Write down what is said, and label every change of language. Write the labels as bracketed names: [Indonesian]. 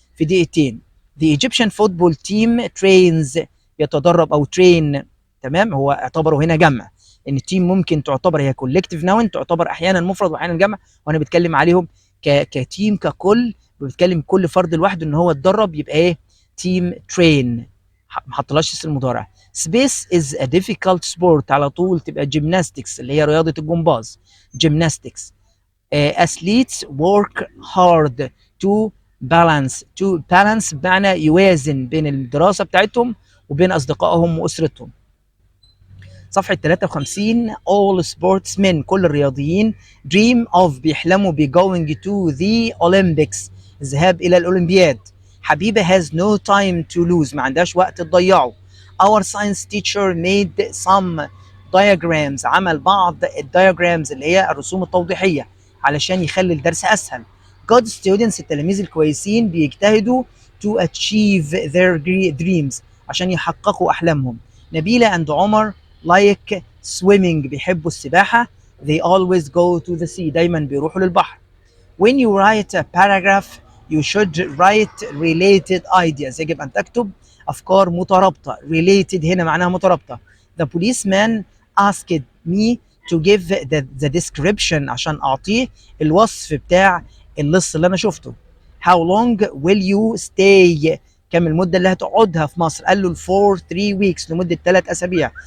[Arabic] في دقيقتين. [English] The Egyptian football team trains [Arabic] يتدرب أو [English] train. [Arabic] تمام، هو اعتبره هنا جمع، ان التيم ممكن تعتبر هي كولكتيف ناون، تعتبر احيانا مفرد واحيانا جمع، وانا بتكلم عليهم كتيم ككل، بتكلم كل فرد لوحده ان هو اتدرب، يبقى ايه؟ تيم ترين، ما حطلهاش اسم المضارع. سبيس از ا [English] difficult sport، [Arabic] على طول تبقى جيمناستكس اللي هي رياضه الجمباز، جيمناستكس. [English] athletes work hard to balance [Arabic] بمعنى يوازن بين الدراسه بتاعتهم وبين اصدقائهم واسرتهم. صفحة 53. [English] all sportsmen، [Arabic] كل الرياضيين [English] dream of، [Arabic] بيحلموا ب [English] going to the Olympics، [Arabic] الذهاب إلى الأولمبياد. [English] Habiba has no time to lose، [Arabic] ما عندهاش وقت تضيعه. [English] our science teacher made some diagrams، [Arabic] عمل بعض الدياجرامز اللي هي الرسوم التوضيحية علشان يخلي الدرس أسهل. [English] good students، [Arabic] التلاميذ الكويسين بيجتهدوا [English] to achieve their dreams، [Arabic] عشان يحققوا أحلامهم. [English] Nabila and Omar like swimming، [Arabic] بيحبوا السباحة. [English] they always go to the sea، [Arabic] دايما بيروحوا للبحر. [English] when you write a paragraph you should write related ideas، [Arabic] يجب أن تكتب أفكار مترابطة. related هنا معناها مترابطة. [English] the policeman asked me to give the description، [Arabic] عشان أعطيه الوصف بتاع اللص اللي أنا شفته. [English] how long will you stay، [Arabic] كم المدة اللي هتقعدها في مصر؟ قال له [English] for 3 weeks، [Arabic] لمدة 3 أسابيع.